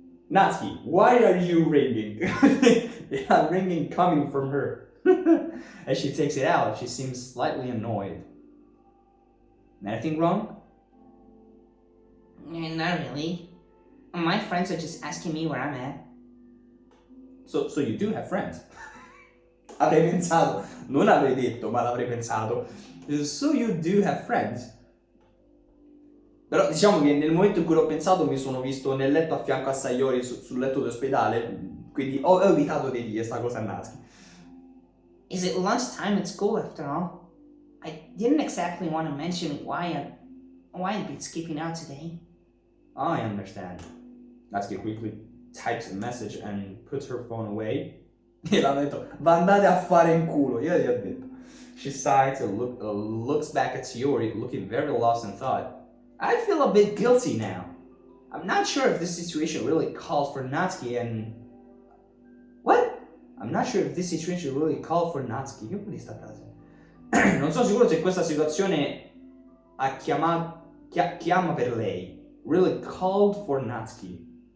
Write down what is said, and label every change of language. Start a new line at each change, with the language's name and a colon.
English: Natsuki, why are you ringing? Yeah, ringing coming from her. As she takes it out, she seems slightly annoyed. Anything wrong? Not really. My friends are just asking me where I'm at. So you do have friends?
Italian: Avrei pensato, non avrei detto, ma l'avrei pensato.
English: So you do have friends?
Italian: Però diciamo che nel momento in cui l'ho pensato mi sono visto nel letto a fianco a Sayori sul letto d'ospedale, quindi ho evitato di dire sta cosa a Natsuki.
English: Is it lunchtime at school after all? I didn't exactly want to mention why I'd been skipping out today. I understand. Natsuki quickly types a message and puts her phone away.
Italian: E l'ha detto, va andate a fare in culo, io gli ho detto.
English: She sighs and looks back at Sayori, looking very lost in thought. I feel a bit guilty now. I'm not sure if this situation really called for Natsuki and... What? I'm not sure if this situation really called for Natsuki.
Italian: Che vuol dire sta frase? Non sono sicuro se questa situazione chiama per lei.
English: Really called for Natsuki.